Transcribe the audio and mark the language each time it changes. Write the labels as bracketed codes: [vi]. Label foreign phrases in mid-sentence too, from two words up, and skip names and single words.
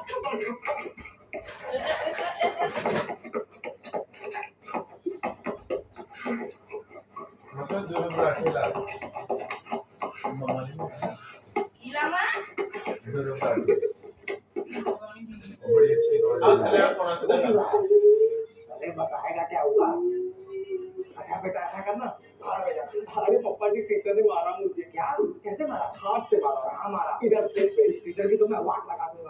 [id] Masa dulu berhasil lah. Mama ini Gila mah. dulu berhasil. [hi] बड़ी अच्छी कॉलेज है। चले आप कौन सा जगह? अरे बताएगा क्या हुआ? अच्छा बेटा ऐसा करना, भाड़ में जा। अरे पापा जी टीचर ने मारा मुझे। क्या? कैसे मारा? हाथ से मारा। कहाँ मारा? इधर प्लेस टीचर की तो मैं वाट लगा दूंगा।